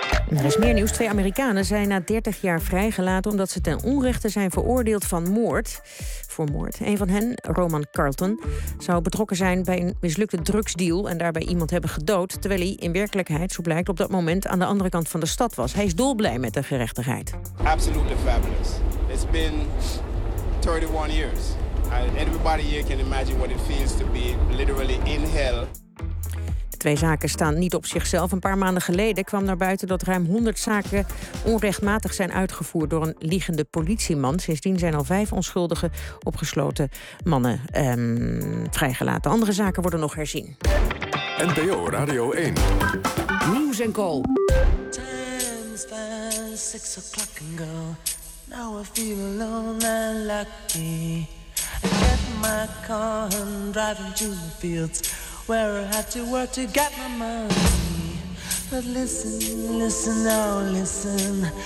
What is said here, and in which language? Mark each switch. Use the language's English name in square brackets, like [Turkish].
[Dutch] Er is meer nieuws. 2 Amerikanen zijn na 30 jaar vrijgelaten omdat ze ten onrechte zijn veroordeeld voor moord. Een van hen, Roman Carlton, zou betrokken zijn bij een mislukte drugsdeal en daarbij iemand hebben gedood, terwijl hij in werkelijkheid, zo blijkt, op dat moment aan de andere kant van de stad was. Hij is dolblij met de gerechtigheid. [English] Absolutely fabulous. It's been 31 years. Everybody here can imagine what it feels to be literally in hell. [Dutch] Twee zaken staan niet op zichzelf. Een paar maanden geleden kwam naar buiten dat ruim 100 zaken onrechtmatig zijn uitgevoerd door een liegende politieman. Sindsdien zijn al 5 onschuldige opgesloten mannen vrijgelaten. Andere zaken worden nog herzien. NPO Radio 1. [English] News & Co. Time's past 6 o'clock and go. Now I feel alone and lucky. I get my car and drive into the fields. Where I have to work to get my money. But listen, listen, oh listen.